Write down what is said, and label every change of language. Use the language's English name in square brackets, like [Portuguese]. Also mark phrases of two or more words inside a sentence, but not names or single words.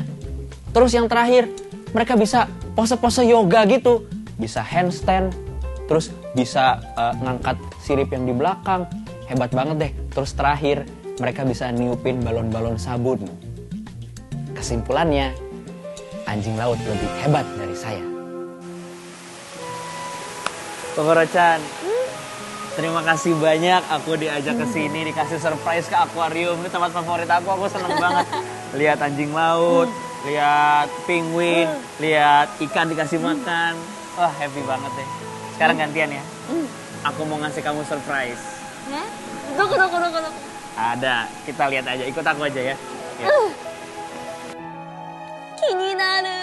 [Indonesian] Terus yang terakhir, mereka bisa pose-pose yoga gitu, bisa handstand, terus bisa ngangkat sirip yang di belakang. Hebat banget deh. Terus terakhir, mereka bisa niupin balon-balon sabun. Kesimpulannya, anjing laut lebih hebat dari saya. Kokoro-chan, terima kasih banyak aku diajak ke sini, dikasih surprise ke akuarium. Ini tempat favorit aku seneng banget. Lihat anjing laut, lihat penguin, lihat ikan dikasih makan. Wah, happy banget deh. Sekarang gantian ya. Aku mau ngasih kamu surprise. [Japanese] Doko. [Indonesian] Ada, kita lihat aja. Ikut aku aja ya. Ya. [Japanese] 気になる。